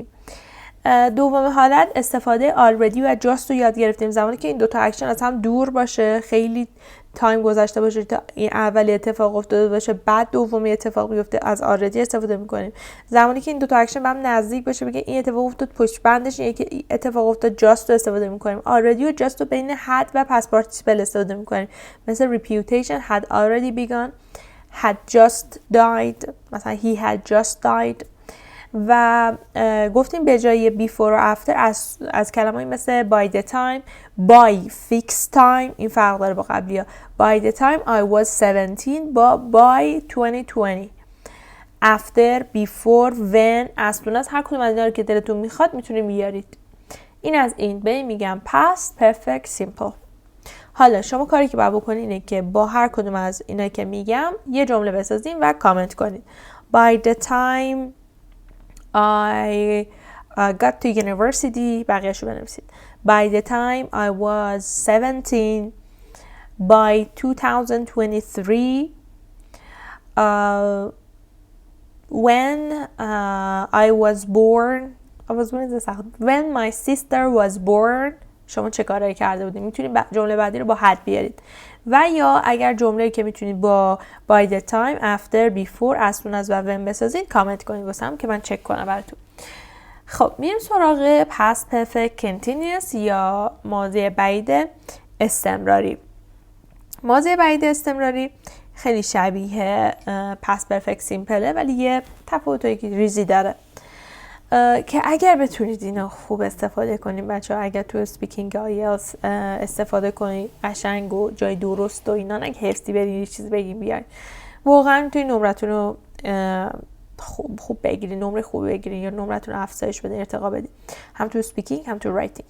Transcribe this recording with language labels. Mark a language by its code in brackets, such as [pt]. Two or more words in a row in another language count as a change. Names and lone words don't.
[fa] دوم حالت استفاده already و just رو یاد گرفتیم زمانی که این دو تا اکشن از هم دور باشه، خیلی تایم گذشته باشه تا این اولی اتفاق افتاده باشه بعد دومی اتفاق بیفته، از already استفاده میکنیم. زمانی که این دو تا اکشن به هم نزدیک باشه بگه این اتفاق افتاد پشت بندش یکی اتفاق افتاد just رو استفاده میکنیم. [en] already و just [fa] رو بین [en] had و past participle [fa] استفاده میکنیم، مثل [en] reputation had already begun, had just died، مثلا he had just died. [fa] و گفتیم به جای before و after از کلمه‌ای مثل [en] by the time، by fixed time، [fa] این فرق داره با قبلی ها. [en] by the time I was 17 با by 2020. after، before، when، as soon as، [fa] هر کدوم از اینا رو که دلتون میخواد میتونید بیارید. این از این. به این میگم [en] past perfect simple. [fa] حالا شما کاری که باید بکنید اینه که با هر کدوم از اینا که میگم یه جمله بسازین و کامنت کنید. [en] by the time I got to university، [fa] بقیه‌شو بنویسید. [en] by the time I was 17 by 2023 when I was born when my sister was born. [fa] شما چه کارایی کرده بودید؟ میتونید جمله بعدی رو با had بیارید. و یا اگر جمله‌ای که میتونید با [en] by the time، after، before، as soon as [fa] و when بسازید کامنت کنید واسم که من چک کنم براتون. خب میریم سراغ [en] past perfect continuous [fa] یا ماضی بعید استمراری. ماضی بعید استمراری خیلی شبیه [en] past perfect simple [fa] ولی یه تفاوتایی که ریزی داره که اگر بتونید اینو خوب استفاده کنید بچه‌ها، اگر تو اسپیکینگ آیلتس استفاده کنید قشنگ و جای درست و اینا، نه حفظی برید یه چیز بگین بیاین، واقعا میتونید نمرتون رو خوب بگیرید، نمره خوب بگیرید یا نمرتون رو افزایش بدین، ارتقا بدین، هم تو اسپیکینگ هم تو رایتینگ.